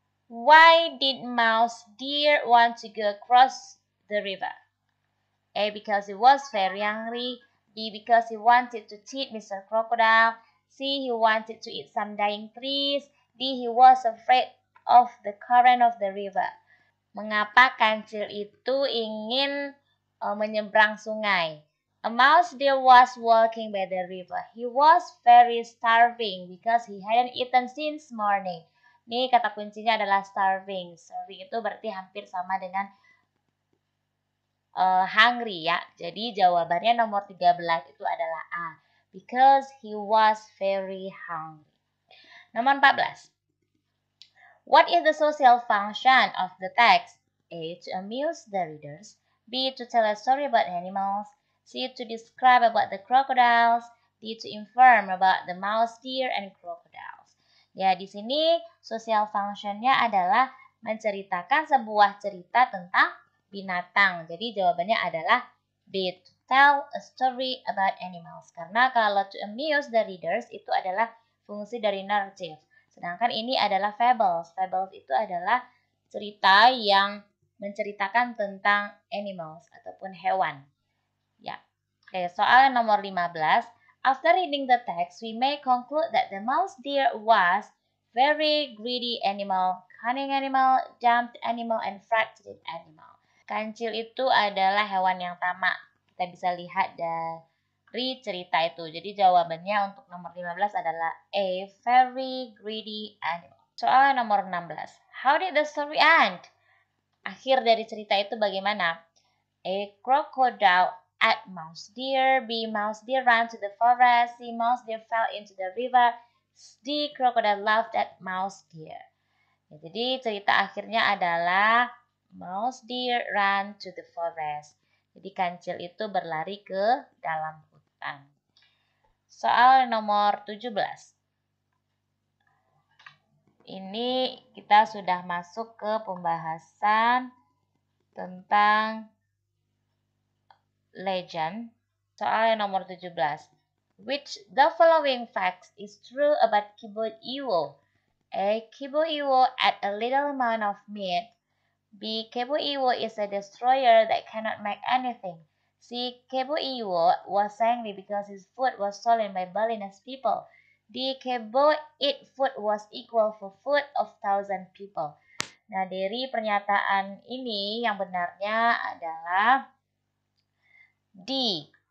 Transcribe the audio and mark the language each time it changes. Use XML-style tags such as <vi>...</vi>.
<en>Why did Mouse Deer want to go across the river? A. Because he was very hungry. B. Because he wanted to cheat Mr. Crocodile. C. He wanted to eat some dying trees. D. He was afraid of the current of the river.</en> <id>Mengapa kancil itu ingin menyeberang sungai?</id> <en>A mouse deer was walking by the river. He was very starving because he hadn't eaten since morning.</en> <id>Nih kata kuncinya adalah starving. Starving itu berarti hampir sama dengan hungry ya. Jadi jawabannya nomor 13 itu adalah A.</id> <en>Because he was very hungry.</en> <id>Nomor 14.</id> <en>What is the social function of the text? A. To amuse the readers. B. To tell a story about animals. C. To describe about the crocodiles. D. To inform about the mouse, deer, and crocodiles.</en> <id>Ya, di sini social functionnya adalah menceritakan sebuah cerita tentang binatang. Jadi jawabannya adalah B.</id> <en>To tell a story about animals.</en> <id>Karena kalau</id> <en>to amuse the readers</en> <id>itu adalah fungsi dari narrative. Sedangkan ini adalah fables. Fables itu adalah cerita yang menceritakan tentang animals ataupun hewan. Ya. Oke, soal nomor 15.</id> <en>After reading the text, we may conclude that the mouse deer was very greedy animal, cunning animal, jumped animal, and frightened animal.</en> <id>Kancil itu adalah hewan yang tamak. Kita bisa lihat dari cerita itu. Jadi jawabannya untuk nomor 15 adalah A.</id> <en>Very greedy animal.</en> <id>Soal nomor 16.</id> <en>How did the story end?</en> <id>Akhir dari cerita itu bagaimana?</id> <en>A. Crocodile ate mouse deer. B. Mouse deer ran to the forest. C. Mouse deer fell into the river. D. Crocodile laughed at mouse deer.</en> <id>Ya, jadi cerita akhirnya adalah</id> <en>mouse deer ran to the forest.</en> <id>Jadi kancil itu berlari ke dalam hutan. Soal nomor 17. Ini kita sudah masuk ke pembahasan tentang legend. Soal yang nomor 17.</id> <en>Which the following facts is true about Kibo Iwo? A. Kibo Iwo ate a little amount of meat. B. Kebo Iwo is a destroyer that cannot make anything. C. Kebo Iwo was angry because his food was stolen by Balinese people. D. Kebo eat food was equal for food of 1,000 people.</en> <id>Nah, dari pernyataan ini yang benarnya adalah D.</id>